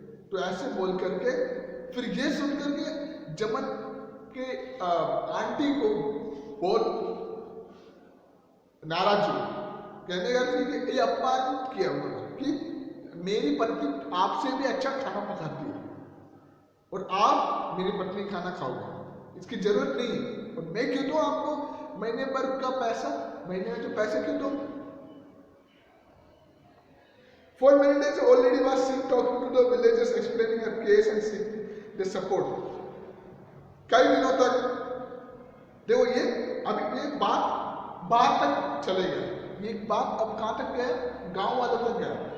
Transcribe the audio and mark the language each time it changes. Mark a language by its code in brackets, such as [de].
[hi] तो ऐसे बोल करके फिर ये सुन करके जमन के आंटी को बहुत नाराज हुई, कहने लगी कि ये अपमान किया उन्होंने कि मेरी पत्नी आपसे भी अच्छा खाना पकाती है और आप मेरी पत्नी खाना खाओगे, इसकी जरूरत नहीं है, और मैं क्यों दूं आपको महीने भर का पैसा, महीने में जो पैसे क्यों दूं? [en] For many days, old lady was seen talking to the villagers, explaining her case and seeking their support. [hi] कई दिनों तक देखो ये अभी ये बात तक चले गए, ये बात अब कहाँ तक गया? गांव वालों तक गया।